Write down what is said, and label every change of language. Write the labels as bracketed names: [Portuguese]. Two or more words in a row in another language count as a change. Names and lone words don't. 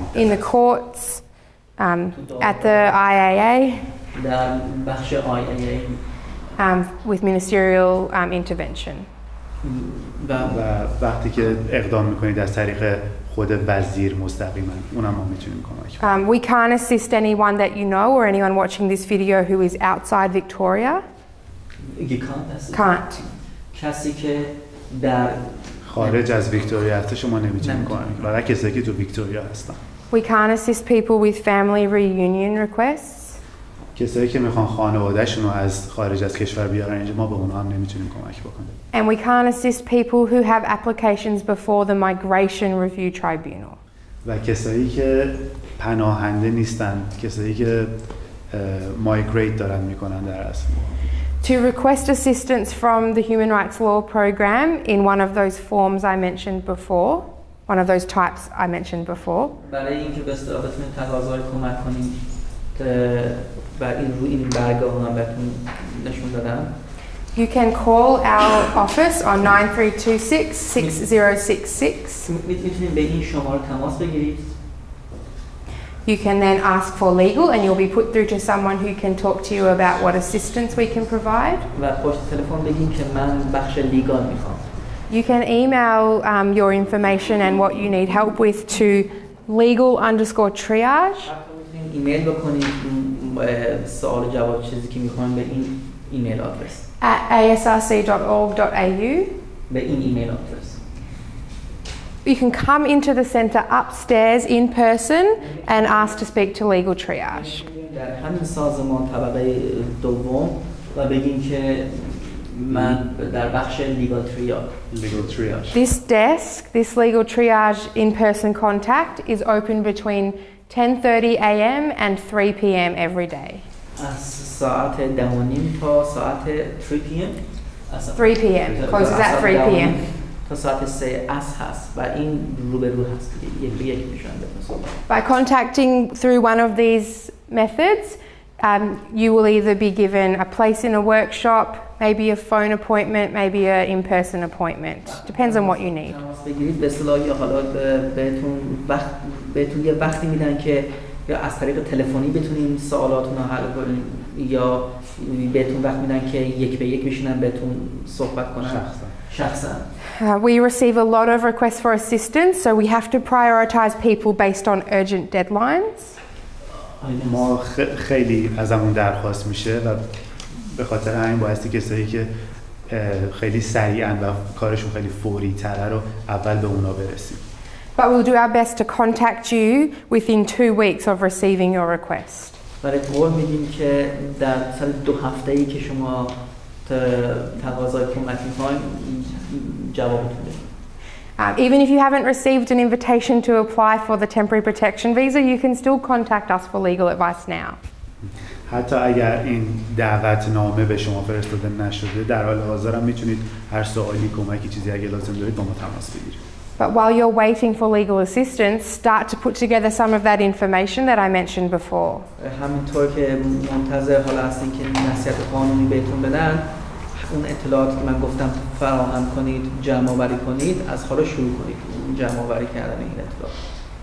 [English] In the courts, at the IAA. [Persian] در بخش IAA. [English] With ministerial intervention. [Persian] و وقتی که اقدام میکنید از طریق خود وزیر مستقیما اونم ما میتونیم کمک کنیم. [English] We can't assist anyone that you know or anyone watching this video who is outside Victoria. You can't. Can't. [Persian] کسی که در خارج از ویکتوریا هست شما نمیتونید کمک کنید. فقط کسایی که تو ویکتوریا هستن. [English] We can't assist people with family reunion requests. [Persian] کسایی که میخوان خانواده‌شون رو از خارج از کشور بیارن اینجا ما به اونها هم نمیتونیم کمک بکنیم. [English] And we can't assist people who have applications before the Migration Review Tribunal. [Persian] و کسایی که پناهنده نیستن، کسایی که مایگریت دارن میکنن در اصل. [English] To request assistance from the Human Rights Law Program in one of those forms I mentioned before, one of those types I mentioned before. [Persian] برای اینکه به اصطلاح بتونید تقاضای کمک کنید و این برگاه هم بهتون نشون دادم. [English] You can call our office on 9326-6066. [Persian] میتونید به این شماره تماس بگیرید. [English] You can then ask for legal and you'll be put through to someone who can talk to you about what assistance we can provide. [Persian] و پشت تلفن بگین که من بخش لیگال میخوام. [English] You can email your information and what you need help with to legal_triage. [Persian] ایمیل بکنید سوال جواب چیزی که میخواین به این [English] email address. At asrc.org.au. [Persian] به این [English] email address. You can come into the centre upstairs in person and ask to speak to legal triage. [Persian] در همین سازمان طبقه دوم و بگین که من در بخش [English] legal triage. This desk, this legal triage in-person contact is open between 10:30 a.m. and 3 p.m. every day. [Persian] از ساعت 10:30 تا ساعت 3 p.m. [English] 3 p.m. closes at 3 p.m. [Persian] تا ساعت 3 عصر هست و این روبرو هست یک میشن بهتون. [English] By contacting through one of these methods, you will either be given a place in a workshop, maybe a phone appointment, maybe an in-person appointment. Depends on what you need. [Persian] تماس بگیرید به اصطلاح یا حالا بهتون یه وقتی میدن که یا از طریق تلفنی بتونین سوالاتون رو حل کنین یا بهتون وقت میدن که یک به یک بشینن بهتون صحبت کنن شخصا. [English] We receive a lot of requests for assistance, so we have to prioritize people based on urgent deadlines. [Persian] ما خیلی ازمون درخواست میشه و به خاطر همین بایستی کسایی که خیلی سریعاً و کارشون خیلی فوری تره رو اول به اونا برسیم. [English] But we'll do our best to contact you within 2 weeks of receiving your request. [Persian] برای قول میدیم که در سال 2 هفته‌ای که شما تقاضای کمک می‌کنید جوابتون بدیم. [English] Even if you haven't received an invitation to apply for the temporary protection visa, you can still contact us for legal advice now. [Persian] حتی اگر این دعوتنامه به شما فرستاده نشده در حال حاضر هم میتونید هر سوالی کمکی چیزی اگه لازم دارید با ما تماس بگیرید. [English] But while you're waiting for legal assistance, start to put together some of that information that I mentioned before. [Persian] همینطور که منتظر حالا هستین که نصیحت قانونی بهتون بدن، اون اطلاعاتی که من گفتم فراهم کنید، جمع آوری کنید، از حالا شروع کنید جمع آوری کردن این اطلاعات.